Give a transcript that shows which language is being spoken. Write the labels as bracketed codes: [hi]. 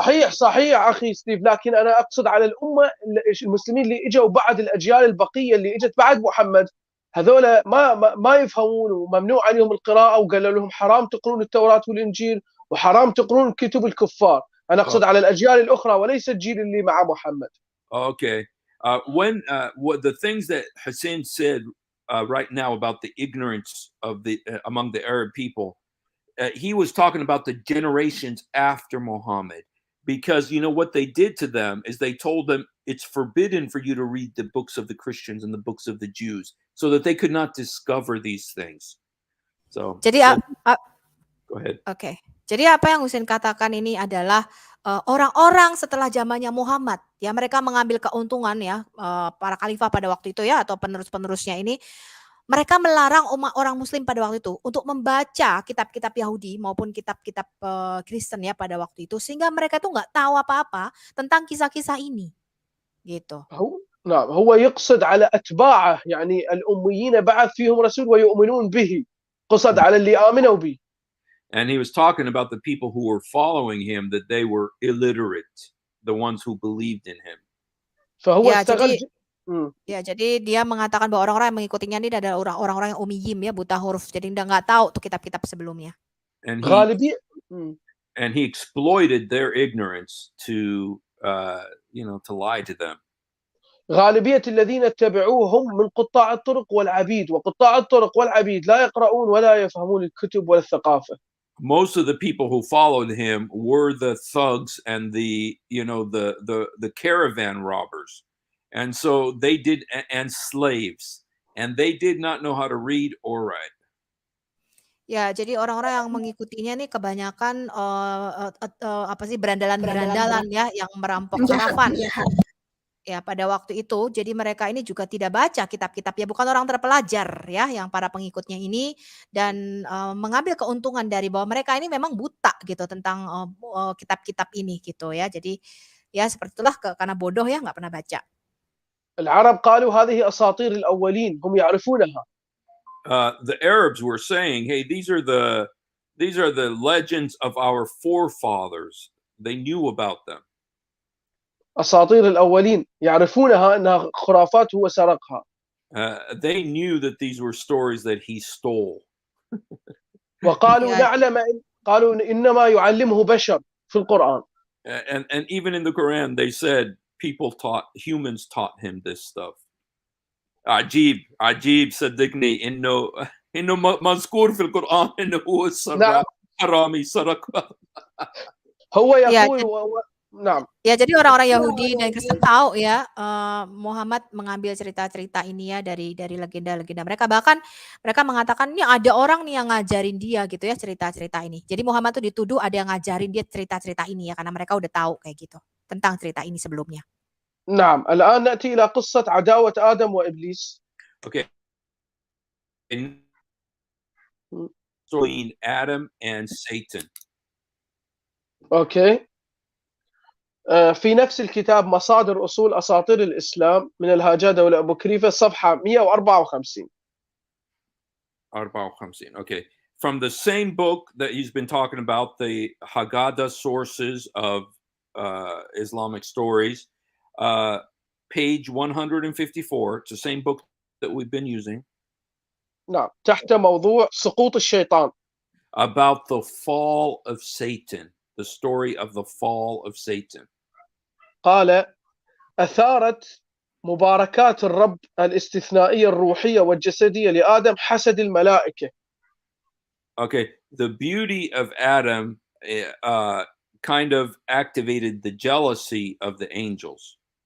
[ar] صحيح أخي ستيف، لكن أنا أقصد على الأمة المسلمين اللي إجوا بعد الأجيال البقية اللي إجت بعد محمد، هذول ما يفهمون وممنوع عليهم القراءة، وقالوا لهم حرام تقرون التوراة والإنجيل وحرام تقرون كتب الكفار. أنا أقصد على الأجيال الأخرى وليس الجيل اللي مع محمد. [en] Okay. When what the things that Hussein said right now about the ignorance of among the Arab people, he was talking about the generations after Muhammad, because you know what they did to them is they told them it's forbidden for you to read the books of the Christians and the books of the Jews, so that they could not discover these things. So go ahead. Okay. [id] Jadi apa yang Husain katakan ini adalah orang-orang setelah zamannya Muhammad ya, mereka mengambil keuntungan ya, para khalifah pada waktu itu ya, atau penerus-penerusnya ini, mereka melarang umat orang Muslim pada waktu itu untuk membaca kitab-kitab Yahudi maupun kitab-kitab Kristen ya pada waktu itu, sehingga mereka tuh nggak tahu apa-apa tentang kisah-kisah ini, gitu. [ar] نعم هو يقصد على أتباعه، يعني الأميين بعث فيهم رسول ويؤمنون به، قصد على اللي آمنوا به. [en] And he was talking about the people who were following him, that they were illiterate, the ones who believed in him. [ar] فهو [id] jadi dia mengatakan bahwa orang-orang yang mengikutinya ini adalah orang-orang yang ummiyyin ya, buta huruf, jadi nggak tahu tuh kitab-kitab sebelumnya. [en] And he exploited their ignorance to to lie to them. [ar] غالبية الذين اتبعوه هم من قطاع الطرق والعبيد، وقطاع الطرق والعبيد لا يقرؤون ولا يفهمون الكتب ولا الثقافة. [en] Most of the people who followed him were the thugs and the caravan robbers, And so they did, and slaves, and they did not know how to read or write. [id] Ya, jadi orang-orang yang mengikutinya nih kebanyakan apa sih berandalan-berandalan ya yang merampok kafan. Ya, pada waktu itu, jadi mereka ini juga tidak baca kitab-kitab ya, bukan orang terpelajar ya, yang para pengikutnya ini dan mengambil keuntungan dari bahwa mereka ini memang buta gitu tentang kitab-kitab ini gitu ya. Jadi ya seperti itulah karena bodoh ya nggak pernah baca. [ar] العرب قالوا هذه أساطير الأولين هم يعرفونها. [en] The Arabs were saying, "Hey, these are the legends of our forefathers." They knew about them. [ar] أساطير الأولين يعرفونها أنها خرافات هو سرقها. [en] They knew that these were stories that he stole. [ar] وقالوا [en] Yeah. [ar] نعلم قالوا إنما يعلمه بشر في القرآن. [en] And even in the Quran, they said humans taught him this stuff. [ar] عجيب صدقني إنه مذكور في القرآن إنه هو السراق حرامي سرق. هو [id] Ya, [ar] يقول نعم. [id] ya, jadi orang-orang Yahudi dan Kristen tahu ya Muhammad mengambil cerita-cerita ini ya dari legenda-legenda mereka. Bahkan mereka mengatakan ini ada orang nih yang ngajarin dia gitu ya cerita-cerita ini. Jadi Muhammad tuh dituduh ada yang ngajarin dia cerita-cerita ini ya karena mereka udah tahu kayak gitu tentang cerita ini sebelumnya. [ar] نعم الآن نأتي إلى قصة عداوة آدم وإبليس. [en] Okay. Between Adam and Satan. Okay. [ar] في نفس الكتاب مصادر أصول أساطير الإسلام من الهاجادة والأبو كريفة صفحة 154. [en] 54. Okay. From the same book that he's been talking about, the Haggadah sources of Islamic stories, page 154. It's the same book that we've been using. [ar] نعم تحت موضوع سقوط الشيطان. [en] About the fall of Satan, the story of the fall of Satan. [ar] قال أثارت مباركات الرب الاستثنائية الروحية والجسدية لآدم حسد الملائكة. [en] Okay, the beauty of Adam kind of activated the jealousy of the angels.